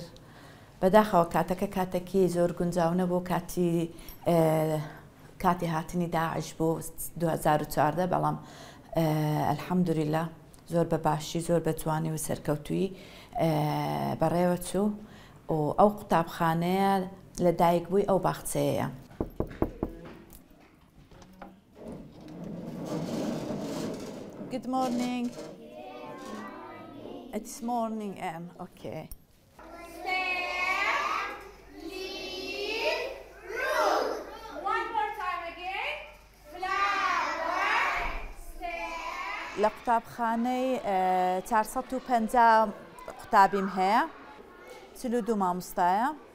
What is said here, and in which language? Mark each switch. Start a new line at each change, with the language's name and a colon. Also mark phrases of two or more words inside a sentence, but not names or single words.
Central Kurdish: بەداخەوە کاتەکە کاتێکی زۆر گونجاو نەبوو، کاتی هاتنی داعش بوو 2014، بەڵام ئەلحەمدولیلا زۆر بە باشی، زۆر بە جوانی و سەرکەوتووی بەڕێوە چوو و ئەو قوتابخانەیە لە دایکبووی ئەو باخچەیە.
English: Good morning. It's morning, okay.
Central Kurdish: لە قوتابخانەی 450 قوتابیم هەیە، 42 مامۆستایە.